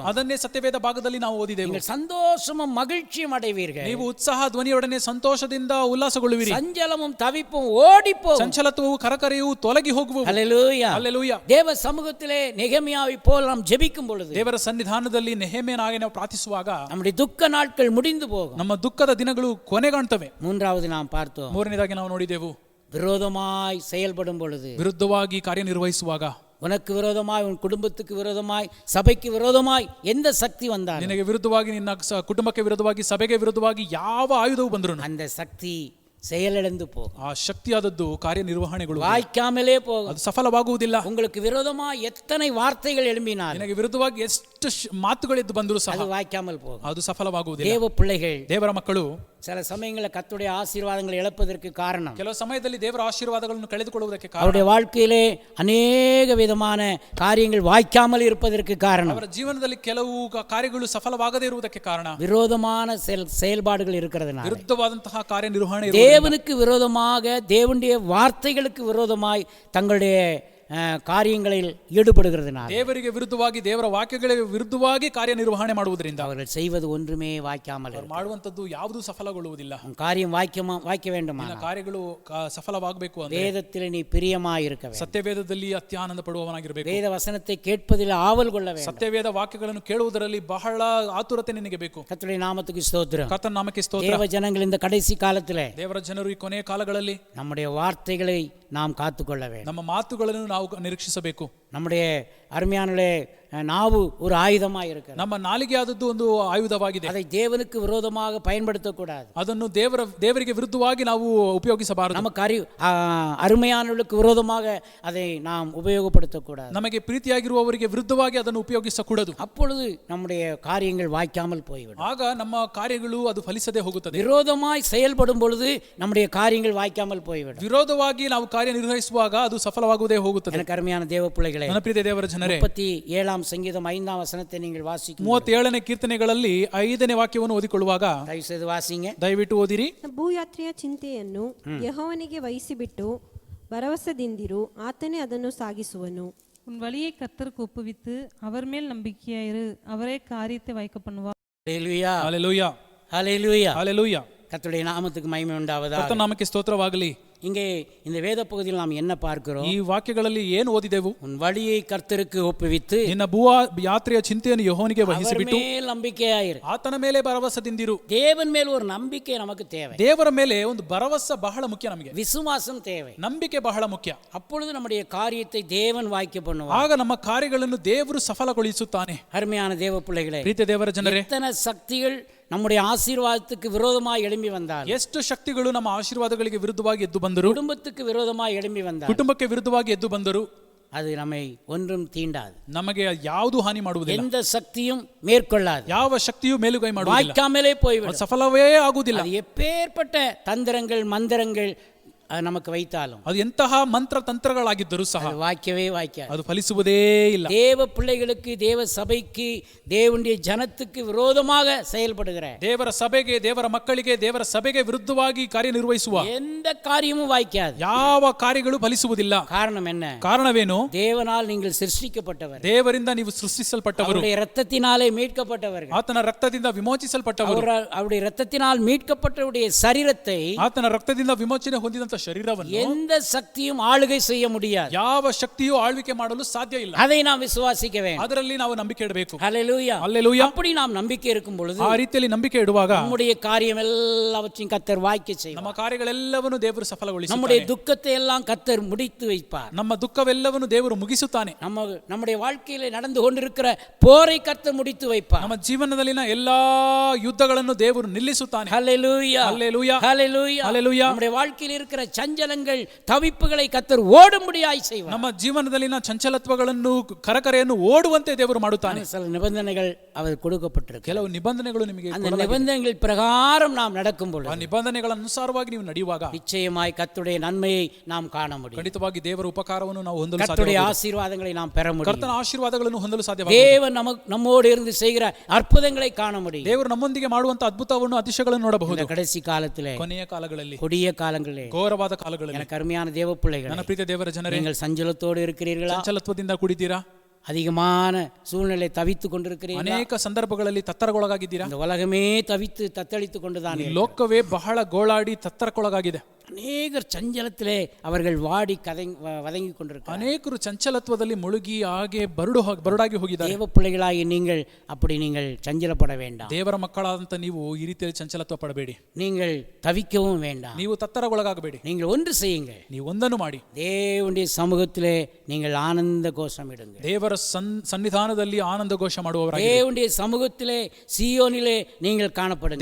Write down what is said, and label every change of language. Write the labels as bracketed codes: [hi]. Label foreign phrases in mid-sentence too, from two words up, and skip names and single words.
[kn] ಅದನ್ನೇ ಸತ್ಯವೇದ ಭಾಗದಲ್ಲಿ ನಾವು ಓದಿದೆವು. [ta] நீங்கள் சந்தோஷமும் மகிழ்ச்சியும் அடைவீர்கள். [kn] ನೀವು ಉತ್ಸಾಹ ಧ್ವನಿಯೊಡನೆ ಸಂತೋಷದಿಂದ ಉಲ್ಲಾಸಗೊಳ್ಳುವಿರಿ. [ta] சஞ்சலமும் தவிப்பும் ஓடிப்போம். [kn] ಸಂಚಲತ್ವವು ಕರಕರೆಯು ತೊಲಗಿ ಹೋಗುವು. [ta] ஹல்லேலூயா. [kn] ಹಲ್ಲೆಲೂಯಾ. [ta] தேவ சமூகத்திலே நெகமியாவை போல் நாம் ஜெபிக்கும் பொழுது [kn] ದೇವರ ಸನ್ನಿಧಾನದಲ್ಲಿ ನೆಹೆಮೀಯನಾಗಿ ನಾವು ಪ್ರಾರ್ಥಿಸುವಾಗ [ta] நம்முடைய துக்க நாட்கள் முடிந்து போகும். [kn] ನಮ್ಮ ದುಃಖದ ದಿನಗಳು ಕೊನೆಗಾಣ್ತವೆ. [ta] மூன்றாவது நாம் பார்த்தோம், [kn] ಮೂರನೇದಾಗಿ ನಾವು ನೋಡಿದೆವು, [ta] விரோதமாய் செயல்படும் பொழுது, [kn] ವಿರುದ್ಧವಾಗಿ ಕಾರ್ಯನಿರ್ವಹಿಸುವಾಗ, [ta] உனக்கு விரோதமாய், உன் குடும்பத்துக்கு விரோதமாய், சபைக்கு விரோதமாய் எந்த சக்தி வந்தாலும் [kn] ನಿನಗೆ ವಿರುದ್ಧವಾಗಿ, ನಿನ್ನ ಕುಟುಂಬಕ್ಕೆ ವಿರುದ್ಧವಾಗಿ, ಸಭೆಗೆ ವಿರುದ್ಧವಾಗಿ ಯಾವ ಆಯುಧವು ಬಂದ್ರು [ta] அந்த சக்தி செயலிழந்து போகும். [kn] ಆ ಶಕ್ತಿಯಾದದ್ದು ಕಾರ್ಯನಿರ್ವಹಣೆಗಳು [ta] வாய்க்காமலே போகும். [kn] ಅದು ಸಫಲವಾಗುವುದಿಲ್ಲ. [ta] உங்களுக்கு விரோதமாய் எத்தனை வார்த்தைகள் எழும்பினால் [kn] ನಿನಗೆ ವಿರುದ್ಧವಾಗಿ ಎಷ್ಟು ಮಾತುಗಳೆದ್ದು ಬಂದರೂ ಸಹ [ta] அது வாய்க்காமல் போகும். [kn] ಅದು ಸಫಲವಾಗುವುದಿಲ್ಲ. [ta] தேவ பிள்ளைகள் [kn] ದೇವರ ಮಕ್ಕಳು [ta] சில சமயங்களில் கர்த்தருடைய ஆசீர்வாதங்களை இழப்பதற்கு காரணம் [kn] ಕೆಲವು ಸಮಯದಲ್ಲಿ ದೇವರ ಆಶೀರ್ವಾದಗಳನ್ನು ಕಳೆದುಕೊಳ್ಳುವುದಕ್ಕೆ ಕಾರಣ, [ta] அவருடைய வாழ்க்கையிலே அநேக விதமான காரியங்கள் வாய்க்காமல் இருப்பதற்கு காரணம், [kn] ಅವರ ಜೀವನದಲ್ಲಿ ಕೆಲವು ಕಾರ್ಯಗಳು ಸಫಲವಾಗದೇ ಇರುವುದಕ್ಕೆ ಕಾರಣ, [ta] விரோதமான செயல்பாடுகள் இருக்கிறதுனால, [kn] ವಿರುದ್ಧವಾದಂತಹ ಕಾರ್ಯನಿರ್ವಹಣೆ, [ta] தேவனுக்கு விரோதமாக, தேவனுடைய வார்த்தைகளுக்கு விரோதமாய் தங்களுடைய காரியங்களில் ஈடுபடுகிறதுனால, [kn] ದೇವರಿಗೆ ವಿರುದ್ಧವಾಗಿ, ದೇವರ ವಾಕ್ಯಗಳಿಗೆ ವಿರುದ್ಧವಾಗಿ ಕಾರ್ಯನಿರ್ವಹಣೆ ಮಾಡುವುದರಿಂದ [ta] அவர்கள் செய்வது ஒன்றுமே வாய்க்காமல் இருக்கும். [kn] ಮಾಡುವಂತದ್ದು ಯಾವುದೂ ಸಫಲಗೊಳ್ಳುವುದಿಲ್ಲ. [ta] காரியம் வாய்க்க வேண்டுமா, [kn] ಕಾರ್ಯಗಳು ಸಫಲವಾಗಬೇಕು ಅಂದ್ರೆ [ta] வேதத்தில் நீ பிரியமாய் இருக்க வேண்டும். [kn] ಸತ್ಯವೇದದಲ್ಲಿ ಅತ್ಯಾನಂದ ಪಡುವವನಾಗಿರಬೇಕು. [ta] வேத வசனத்தை கேட்பதில் ஆவல் கொள்ள வேண்டும். [kn] ಸತ್ಯವೇದ ವಾಕ್ಯಗಳನ್ನು ಕೇಳುವುದರಲ್ಲಿ ಬಹಳ ಆತುರತೆ ನಿನಗೆ ಬೇಕು. [ta] கர்த்தருடைய நாமத்துக்கு ஸ்தோத்திரம். [kn] ಕರ್ತನ ನಾಮಕ್ಕೆ ಸ್ತೋತ್ರ. [ta] தேவ ஜனங்கள் இந்த கடைசி காலத்திலே [kn] ದೇವರ ಜನರು ಈ ಕೊನೆಯ ಕಾಲಗಳಲ್ಲಿ [ta] நம்முடைய வார்த்தைகளை நாம் காத்துக்கொள்ள வேண்டும். [kn] ನಮ್ಮ ಮಾತುಗಳನ್ನು ನಾವು ನಿರೀಕ್ಷಿಸಬೇಕು. [ta] நம்முடைய அருமையானே நாவு ஒரு ஆயுதமாக இருக்கிறது. [kn] ನಮ್ಮ ನಾಲಿಗೆ ಆದದ್ದು ಒಂದು ಆಯುಧವಾಗಿದೆ. [ta] அதை தேவனுக்கு விரோதமாக பயன்படுத்தக்கூடாது. [kn] ಅದನ್ನು ದೇವರಿಗೆ ವಿರುದ್ಧವಾಗಿ ನಾವು ಉಪಯೋಗಿಸಬಾರದು. [ta] நமக்கு அருமையானவர்களுக்கு விரோதமாக அதை நாம் உபயோகப்படுத்தக்கூடாது. [kn] ನಮಗೆ ಪ್ರೀತಿಯಾಗಿರುವವರಿಗೆ ವಿರುದ್ಧವಾಗಿ ಅದನ್ನು ಉಪಯೋಗಿಸಕೂಡದು. [ta] அப்பொழுது நம்முடைய காரியங்கள் வாய்க்காமல் போய்விடும். [kn] ಆಗ ನಮ್ಮ ಕಾರ್ಯಗಳು ಅದು ಫಲಿಸದೆ ಹೋಗುತ್ತದೆ. [ta] விரோதமாய் செயல்படும் பொழுது நம்முடைய காரியங்கள் வாய்க்காமல் போய்விடும். [kn] ವಿರೋಧವಾಗಿ ನಾವು ಕಾರ್ಯನಿರ್ವಹಿಸುವಾಗ ಅದು ಸಫಲವಾಗುವುದೇ ಹೋಗುತ್ತದೆ. [ta] எனக்கு அருமையான தேவ பிள்ளைகளே, [kn] ನನ್ನ ಪ್ರೀತಿಯ ದೇವರ ಜನರೇ, [ta] 37 சங்கீதம் 5 வசனத்தை நீங்கள் வாசிக்கும் [kn] 37ನೇ ಕೀರ್ತನೆಗಳಲ್ಲಿ 5ನೇ ವಾಕ್ಯವನ್ನು ಓದಿಕೊಳ್ಳುವಾಗ [ta] தயவுசெய்து வாசிங்க. [kn] ದಯವಿಟ್ಟು ಓದಿರಿ. ಭೂಯಾತ್ರೆಯ ಚಿಂತೆಯನ್ನು ಯೆಹೋವನಿಗೆ ವಹಿಸಿಬಿಟ್ಟು ಭರವಸೆದಿಂದಿರು, ಆತನೇ ಅದನ್ನು ಸಾಗಿಸುವನು. [ta] உன் வழியை கர்த்தருக்கு ஒப்புவித்து அவர் மேல் நம்பிக்கையாயிரு, அவரே காரியத்தை வாய்க்க பண்ணுவார். ஹல்லேலூயா, [kn] ಹಲ್ಲೆಲೂಯಾ, [ta] ஹல்லேலூயா. [kn] ಹಲ್ಲೆಲೂಯಾ. [ta] கர்த்தருடைய நாமத்துக்கு மகிமை உண்டாவதாக. [kn] ಕರ್ತನ ನಾಮಕ್ಕೆ ಸ್ತೋತ್ರವಾಗಲಿ. [ta] இங்கே இந்த வேத பகுதியில் நாம் என்ன பார்க்கிறோம்? [kn] ಈ ವಾಕ್ಯಗಳಲ್ಲಿ ಏನು ಓದಿದೆವು? [ta] உன் வழியை கர்த்தருக்கு ஒப்புவித்து [kn] ನಿನ್ನ ಭೂ ಯಾತ್ರೆಯ ಚಿಂತೆಯನ್ನು ಯೆಹೋವನಿಗೆ ವಹಿಸಿಬಿಟ್ಟು [ta] மேல் நம்பிக்கையாயிரு. [kn] ಆತನ ಮೇಲೆ ಭರವಸೆದಿಂದಿರು. [ta] தேவன் மேல் ஒரு நம்பிக்கை நமக்கு தேவை. [kn] ದೇವರ ಮೇಲೆ ಒಂದು ಭರವಸೆ ಬಹಳ ಮುಖ್ಯ. ನಮಗೆ [ta] விசுவாசம் தேவை. [kn] ನಂಬಿಕೆ ಬಹಳ ಮುಖ್ಯ. [ta] அப்பொழுது நம்முடைய காரியத்தை தேவன் வாய்க்க பண்ணுவார். [kn] ಆಗ ನಮ್ಮ ಕಾರ್ಯಗಳನ್ನು ದೇವರು ಸಫಲಗೊಳಿಸುತ್ತಾನೆ. [ta] அருமையான தேவ பிள்ளைகளே, [kn] ಪ್ರೀತಿಯ ದೇವರ ಜನರೇ, [ta] எத்தனை சக்திகள் நம்முடைய ஆசீர்வாதத்துக்கு விரோதமாய் எழும்பி வந்தால், [kn] ಎಷ್ಟು ಶಕ್ತಿಗಳು ನಮ್ಮ ಆಶೀರ್ವಾದಗಳಿಗೆ ವಿರುದ್ಧವಾಗಿ ಎದ್ದು ಬಂದರು, [ta] குடும்பத்துக்கு விரோதமாய் எழும்பி வந்தால், [kn] ಕುಟುಂಬಕ್ಕೆ ವಿರುದ್ಧವಾಗಿ ಎದ್ದು ಬಂದರು, [ta] அது நம்மை ஒன்றும் தீண்டாது. [kn] ನಮಗೆ ಯಾವುದು ಹಾನಿ ಮಾಡುವುದಿಲ್ಲ. [ta] எந்த சக்தியும் மேற்கொள்ளாது. [kn] ಯಾವ ಶಕ್ತಿಯು ಮೇಲುಗೈ ಮಾಡುವುದಿಲ್ಲ. [ta] வாய்க்காமலே போய்விடும். [kn] ಅದು ಸಫಲವೇ ಆಗುವುದಿಲ್ಲ. [ta] அது எப்பேற்பட்ட தந்திரங்கள் மந்திரங்கள் நமக்கு வைத்தாலும், [kn] ಅದು ಎಂತಹ ಮಂತ್ರ ತಂತ್ರಗಳಾಗಿದ್ದರೂ ಸಹ [ta] அது வாய்க்கவே வாய்க்காது. [kn] ಅದು ಫಲಿಸುವುದೇ ಇಲ್ಲ. [ta] தேவ பிள்ளைகளுக்கு, தேவ சபைக்கு, தேவனுடைய ஜனத்துக்கு விரோதமாக செயல்படுகிற [kn] ದೇವರ ಸಭೆಗೆ, ದೇವರ ಮಕ್ಕಳಿಗೆ, ದೇವರ ಸಭೆಗೆ ವಿರುದ್ಧವಾಗಿ ಕಾರ್ಯನಿರ್ವಹಿಸುವ [ta] எந்த காரியமும் வாய்க்காது. [kn] ಯಾವ ಕಾರ್ಯಗಳು ಫಲಿಸುವುದಿಲ್ಲ. [ta] காரணம் என்ன? [kn] ಕಾರಣವೇನು? [ta] தேவனால் நீங்கள் சிருஷ்டிக்கப்பட்டவர், [kn] ದೇವರಿಂದ ನೀವು ಸೃಷ್ಟಿಸಲ್ಪಟ್ಟವರು, [ta] அவருடைய இரத்தத்தினாலே மீட்கப்பட்டவர்கள், [kn] ಆತನ ರಕ್ತದಿಂದ ವಿಮೋಚಿಸಲ್ಪಟ್ಟವರು, [ta] அவருடைய இரத்தத்தினால் மீட்கப்பட்டவருடைய சரீரத்தை [kn] ಆತನ ರಕ್ತದಿಂದ ವಿಮೋಚನೆ ಹೊಂದಿದಂತ ಶರೀರವನ್ನು [ta] எந்த சக்தியும் ஆளுகை செய்ய முடியாது. [kn] ಯಾವ ಶಕ್ತಿಯೂ ಆಳ್ವಿಕೆ ಮಾಡಲು ಸಾಧ್ಯ ಇಲ್ಲ. [ta] அதை நாம் விசுவாசிக்க வேண்டும். [kn] ಅದರಲ್ಲಿ ನಾವು ನಂಬಿಕೆ ಇಡಬೇಕು. [ta] ஹல்லேலூயா, [kn] ಹಲ್ಲೆಲೂಯಾ. [ta] அப்படி நாம் நம்பிக்கை இருக்கும் பொழுது [kn] ಆ ರೀತಿಯಲ್ಲಿ ನಂಬಿಕೆ ಇಡುವಾಗ [ta] நம்முடைய காரியம் எல்லாவற்றையும் கர்த்தர் வாய்க்க செய்வார். [kn] ನಮ್ಮ ಕಾರ್ಯಗಳೆಲ್ಲವನ್ನು ದೇವರು [ta] நம்முடைய [kn] ಸಫಲಗೊಳಿಸುತ್ತಾನೆ. [ta] துக்கத்தை எல்லாம் கர்த்தர் முடித்து வைப்பார். [kn] ನಮ್ಮ ದುಃಖವೆಲ್ಲವನ್ನು ದೇವರು ಮುಗಿಸುತ್ತಾನೆ. [ta] நம்முடைய வாழ்க்கையில நடந்து கொண்டிருக்கிற போரை கர்த்தர் முடித்து வைப்பார். [kn] ನಮ್ಮ ಜೀವನದಲ್ಲಿನ ಎಲ್ಲಾ ಯುದ್ಧಗಳನ್ನು ದೇವರು ನಿಲ್ಲಿಸುತ್ತಾನೆ. [ta] ஹல்லேலூயா, [kn] ಹಲ್ಲೆಲೂಯಾ, [ta] ஹல்லேலூயா, [kn] ಹಲ್ಲೆಲೂಯಾ. [ta] நம்முடைய வாழ்க்கையில் இருக்கிற சஞ்சலங்கள் தவிப்புகளை கர்த்தர் ஓடும்படியாய் செய்வார். [kn] ನಮ್ಮ ಜೀವನದಲ್ಲಿನ ಚಂಚಲತ್ವಗಳನ್ನು ಕರಕರೆಯನ್ನು ಓಡುವಂತೆ ದೇವರು ಮಾಡುತ್ತಾನೆ. [ta] சில நிபந்தனைகள் அவர் கொடுக்கப்பட்டிருக்கு. [kn] ಕೆಲವು ನಿಬಂಧನೆಗಳು ನಿಮಗೆ [ta] அந்த நிபந்தனைகள் பிரகாரம் நாம் நடக்கும் [kn] ಆ [ta] பொழுது [kn] ನಿಬಂಧನೆಗಳ ಅನುಸಾರವಾಗಿ ನೀವು ನಡೆಯುವಾಗ [ta] நிச்சயமாய் கர்த்தருடைய நன்மையை நாம் காண முடியும். [kn] ಖಂಡಿತವಾಗಿ ದೇವರ ಉಪಕಾರವನ್ನು ನಾವು ಹೊಂದಲು [ta] கர்த்தருடைய [kn] ಸಾಧ್ಯ. [ta] ஆசீர்வாதங்களை நாம் பெற முடியும். [kn] ಕರ್ತನ ಆಶೀರ್ವಾದಗಳನ್ನು ಹೊಂದಲು ಸಾಧ್ಯವಾಗುತ್ತದೆ. [ta] தேவன் நம்மோடு இருந்து செய்கிற அற்புதங்களை காண முடியும். [kn] ದೇವರು ನಮ್ಮೊಂದಿಗೆ ಮಾಡುವಂತ ಅದ್ಭುತವನ್ನು அதிசಯಗಳನ್ನು ನೋಡಬಹುದು. [ta] இந்த கடைசி காலத்திலே, [kn] ಕೊನೆಯ ಕಾಲಗಳಲ್ಲಿ, [ta] கொடிய காலங்களிலே, [kn] ಘೋರವಾದ ಕಾಲಗಳಲ್ಲಿ [ta] எனக்கு அருமையான தேவ பிள்ளைகள், [kn] ನನ್ನ ಪ್ರೀತಿಯ ದೇವರ ಜನರೇ, [ta] நீங்கள் சஞ்சலத்தோடு இருக்கிறீர்களா? [kn] ಚಂಚಲತ್ವದಿಂದ ಕೂಡಿದ್ದೀರಾ? [ta] அதிகமான சூழ்நிலை தவித்து கொண்டிருக்கிறீர்களா? [kn] ಅನೇಕ ಸಂದರ್ಭಗಳಲ್ಲಿ ತತ್ತರಗೊಳಗಾಗಿದ್ದೀರಾ? [ta] இந்த உலகமே தவித்து தத்தளித்து கொண்டுதான் [kn] ಈ ಲೋಕವೇ ಬಹಳ ಗೋಳಾಡಿ ತತ್ತರಕ್ಕೊಳಗಾಗಿದೆ. [ta] அநேகர் சஞ்சலத்திலே அவர்கள் வாடி வதங்கி கொண்டிருக்கிறார்கள். [kn] ಅನೇಕರು ಚಂಚಲತ್ವದಲ್ಲಿ ಮುಳುಗಿ ಹಾಗೆ ಬರುಡಾಗಿ ಹೋಗಿದ್ದಾರೆ. [ta] தேவ பிள்ளைகளாகி நீங்கள் அப்படி நீங்கள் சஞ்சலப்பட வேண்டாம். [kn] ದೇವರ ಮಕ್ಕಳಾದಂತ ನೀವು ಈ ರೀತಿಯಲ್ಲಿ ಚಂಚಲತ್ವ ಪಡಬೇಡಿ. [ta] நீங்கள் தவிக்கவும் வேண்டாம். [kn] ನೀವು ತತ್ತರಗೊಳಗಾಗಬೇಡಿ. [ta] நீங்கள் ஒன்று செய்யுங்கள். [kn] ನೀವು ಒಂದನ್ನು ಮಾಡಿ, [ta] தேவனுடைய சமூகத்திலே நீங்கள் ஆனந்த கோஷம் இடுங்கள். [kn] ದೇವರ ಸನ್ನಿಧಾನದಲ್ಲಿ ಆನಂದ ಘೋಷ ಮಾಡುವವರಾಗಿ, [ta] தேவனுடைய சமூகத்திலே சீயோனிலே நீங்கள் காணப்படுங்கள்.